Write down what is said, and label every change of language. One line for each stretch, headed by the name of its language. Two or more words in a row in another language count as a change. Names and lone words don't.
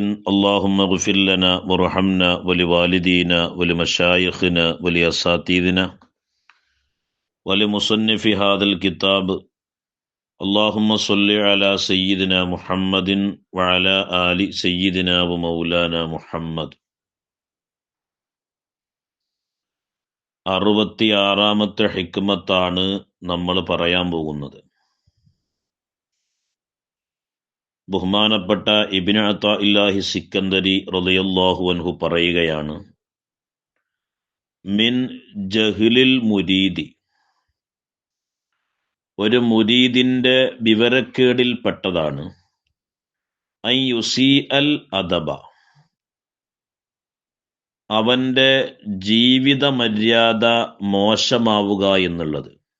Arabic: اللهم اغفر لنا وارحمنا ولوالدينا ولمشايخنا ولأساتذتنا ولمصنف هذا الكتاب. اللهم صل على سيدنا محمد وعلى آل سيدنا ومولانا محمد.
Malayalam: 66-ാമത്തെ ഹിക്മത്താണ് നമ്മൾ പറയാൻ പോകുന്നത്. ബഹുമാനപ്പെട്ട ഇബ്നു അതാഇല്ലാഹി സിക്കന്ദരി
Arabic: رضي الله عنه
Malayalam: പറയുകയാണ്,
Arabic: من جهل المريد,
Malayalam: ഒരു മുരീദിന്റെ വിവരക്കേടിൽപ്പെട്ടതാണ്,
Arabic: أن يسيء الأدب,
Malayalam: അവന്റെ ജീവിത മര്യാദ മോശമാവുക എന്നുള്ളത്.